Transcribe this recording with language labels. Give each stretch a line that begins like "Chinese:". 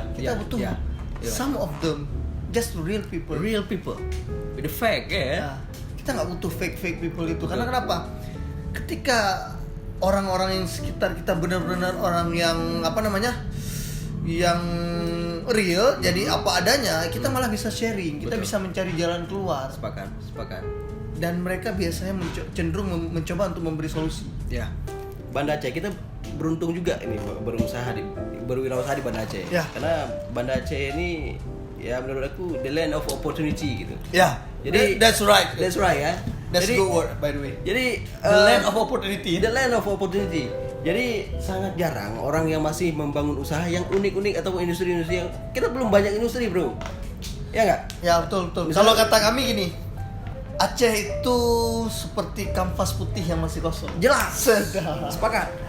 Indonesian: Kita butuh
English: some of them just real people with the fake
Indonesian: kita nggak butuh fake people itu. Karena kenapa? Ketika orang-orang yang sekitar kita benar-benar orang yang yang real, jadi apa adanya, kita malah bisa sharing, kita bisa mencari jalan keluar. Sepakat. Dan mereka biasanya cenderung mencoba untuk memberi solusi. Ya, Banda Aceh kita beruntung juga ini berwirausaha di Banda Aceh. Ya. Karena Banda Aceh ini ya menurut aku
English: the land of opportunity
Indonesian: gitu. Ya. Jadi
English: that's right
Indonesian: ya.
English: That's
Indonesian: Jadi,
English: good word by the way.
Indonesian: Jadi
English: The land of opportunity. The land of opportunity.
Indonesian: Jadi sangat jarang orang yang masih membangun usaha yang unik-unik atau industri-industri yang kita belum banyak industri, bro. Ya nggak? Ya betul. Kalau kata kami gini, Aceh itu seperti kanvas putih yang masih kosong. Jelas. Sedap. Sepakat.